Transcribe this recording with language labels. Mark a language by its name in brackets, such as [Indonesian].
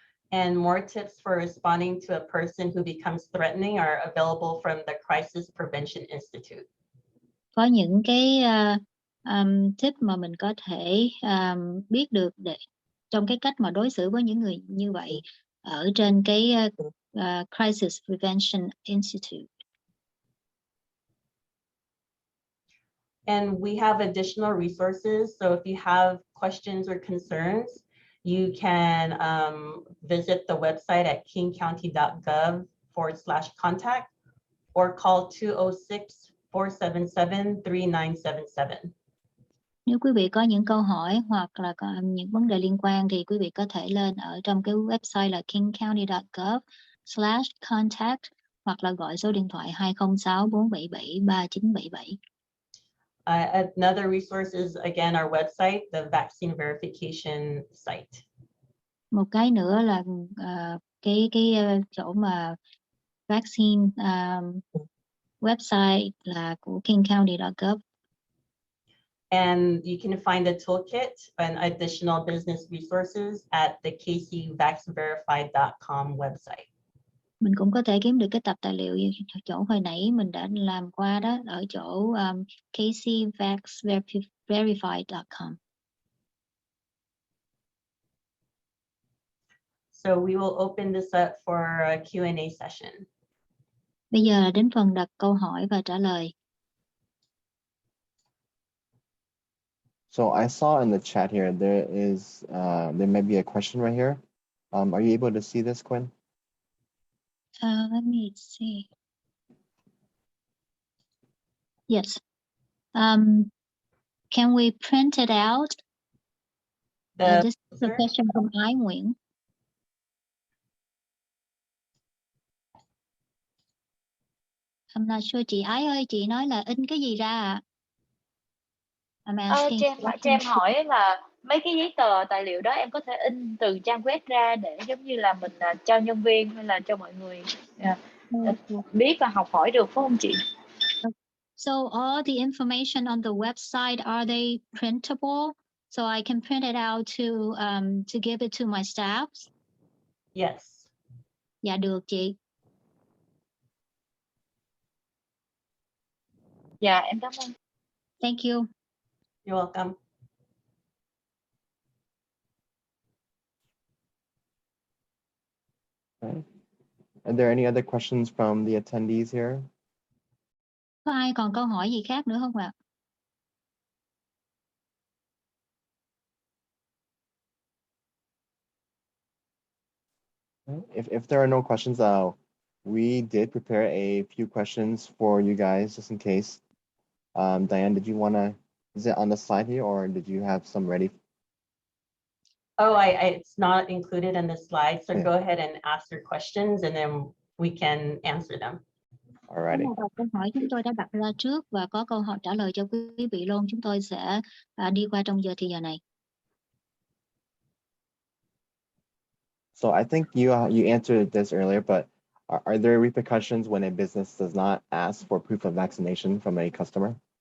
[English] And more tips for responding to a person who becomes threatening are available from the Crisis Prevention Institute. [Vietnamese] Có những cái tip mà mình có thể biết được trong cái cách mà đối xử với những người như vậy ở trên cái Crisis Prevention Institute. [English] And we have additional resources. So if you have questions or concerns, you can visit the website at KingCounty.gov/contact or call 206-477-3977. [Vietnamese] Nếu quý vị có những câu hỏi hoặc là có những vấn đề liên quan thì quý vị có thể lên ở trong cái website là KingCounty.gov/contact hoặc là gọi số điện thoại 206-477-3977. [English] Another resource is, again, our website, the vaccine verification site. [Vietnamese] Một cái nữa là cái chỗ mà vaccine website là của KingCounty.gov. [English] And you can find the toolkit and additional business resources at the kcvaxverified.com website. [Vietnamese] Mình cũng có thể kiếm được cái tập tài liệu chỗ hồi nãy mình đã làm qua đó ở chỗ kcvaxverified.com. [English] So we will open this up for a Q&A session. [Vietnamese] Bây giờ là đến phần đặt câu hỏi và trả lời. [English] So I saw in the chat here, there may be a question right here. Are you able to see this, Quinn? Let me see. Yes. Can we print it out? This is a question from Ái Nguyễn. I'm not sure. [Vietnamese] Chị Ái ơi, chị nói là in cái gì ra ạ? Cho em hỏi là mấy cái giấy tờ tài liệu đó em có thể in từ trang web ra để giống như là mình cho nhân viên hay là cho mọi người biết và học hỏi được, phải không chị? [English] So all the information on the website, are they printable? So I can print it out to give it to my staff? Yes. [Vietnamese] Dạ được chị. Dạ em cảm ơn. [English] Thank you. You're welcome. Okay. Are there any other questions from the attendees here? [Vietnamese] Có ai còn câu hỏi gì khác nữa không ạ? [English] If there are no questions, we did prepare a few questions for you guys just in case. Diane, did you want to, is it on the slide here or did you have some ready? Oh, it's not included in the slide, so Yeah. go ahead and ask your questions and then we can answer them. Alrighty. [Vietnamese] Một câu hỏi chúng tôi đã đặt ra trước và có câu hỏi trả lời cho quý vị luôn. Chúng tôi sẽ đi qua trong giờ này. [English] So I think you answered this earlier, but are there repercussions when a business does not ask for proof of vaccination from a customer?